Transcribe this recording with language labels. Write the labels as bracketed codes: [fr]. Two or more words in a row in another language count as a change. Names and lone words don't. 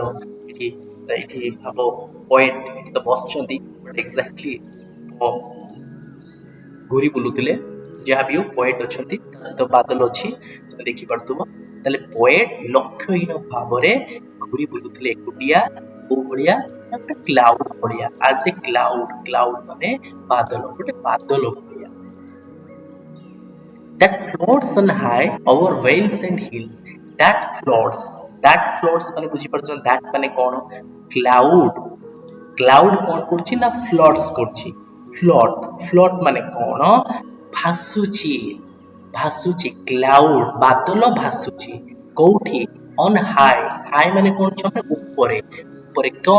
[or] ଏଠି ଭାବ ପୋଏଟ୍ ଏଠି ତ ବସିଛନ୍ତି, [en] but exactly [or] ଘୁରି ବୁଲୁଥିଲେ। ଯାହା ବି ହଉ ପୋଏଟ୍ ଅଛନ୍ତି, ତା ସହିତ ବାଦଲ ଅଛି, ତମେ ଦେଖିପାରୁଥିବ। ତାହେଲେ ପୋଏଟ୍ ଲକ୍ଷ୍ୟହୀନ ଭାବରେ ଘୁରି ବୁଲୁଥିଲେ ଏକୁଟିଆ। କୋଉ ଭଳିଆ? ନା ଗୋଟେ କ୍ଲାଉଡ୍ ଭଳିଆ। [en] as a cloud, [or] କ୍ଲାଉଡ୍ ମାନେ ବାଦଲ, ଗୋଟେ ବାଦଲ ଭଳିଆ। [en] that floats on high over vales and hills. that floats [or] ମାନେ ବୁଝିପାରୁଛ that ମାନେ କ'ଣ? କ୍ଲାଉଡ୍। କ୍ଲାଉଡ୍ କ'ଣ କରୁଛି? ନା ଫ୍ଲଟ୍ସ କରୁଛି। ଫ୍ଲଟ୍ ମାନେ କ'ଣ? ଭାସୁଛି। ଭାସୁଛି। କ୍ଲାଉଡ୍ ବାଦଲ ଭାସୁଛି କୋଉଠି? [en] on high. [or] ହାଇ ମାନେ କ'ଣ ଛୁଆମାନେ? ଉପରେ। ଉପରେ କ'ଣ?